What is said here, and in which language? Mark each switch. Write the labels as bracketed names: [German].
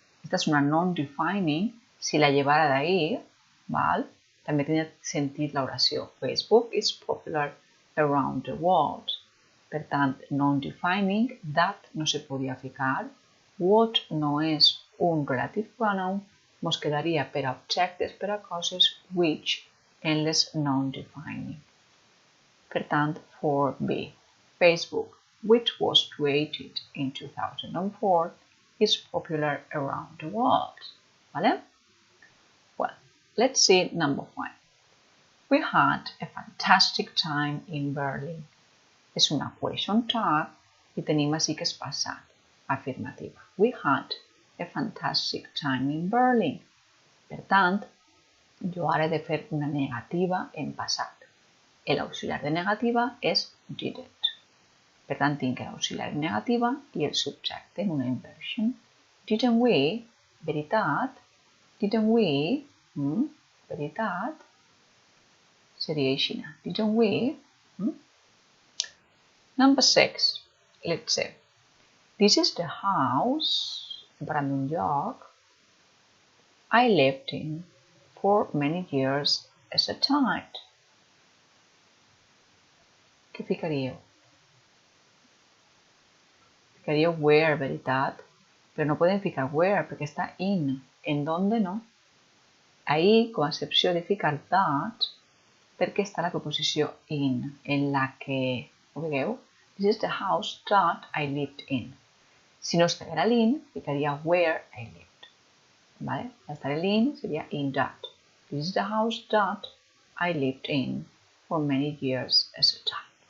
[Catalan] Esta és una non-defining. Si la llevara d'ahir, també tenia sentit l'oració. [English] Facebook is popular around the world. [Catalan] Per tant, non-defining, that no se podia ficar. What no és un relative pronoun, mos quedaria per a objectes, per a coses, which en les non-defining. Per tant, 4B. [English] Facebook, which was created in 2004, is popular around the world. [Catalan] ¿Vale? [English] Well, let's see number 5. We had a fantastic time in Berlin. [Catalan] És una question tag i tenim així que és passat, afirmativa. [English] We had a fantastic time in Berlin. [Catalan] Per tant, jo ara he de fer una negativa en passat. L'auxiliar de negativa és didn't. Per tant, tinc l'auxiliar en negativa i el subjecte en una inversion. [English] Didn't we? [Catalan] Veritat. [English] Didn't we? [Catalan] Veritat. Seria així. [English] Didn't we? Number 6. Let's see. This is the house, [Catalan] parlant d'un lloc, [English] I lived in for many years as a child. [Catalan] Què ficaríeu? Ficaríeu where, veritat? Però no podem ficar where perquè està in. [Spanish] En donde no? [Catalan] Ahí, com a excepció de ficar that, perquè està la preposició in, en la que, ho veieu? [English] This is the house that I lived in. [Catalan] Si no estiguera l'in, ficaria [English] where I lived. [Catalan] ¿Vale? Estar l'in seria [English] in that. This is the house that I lived in for many years as a child.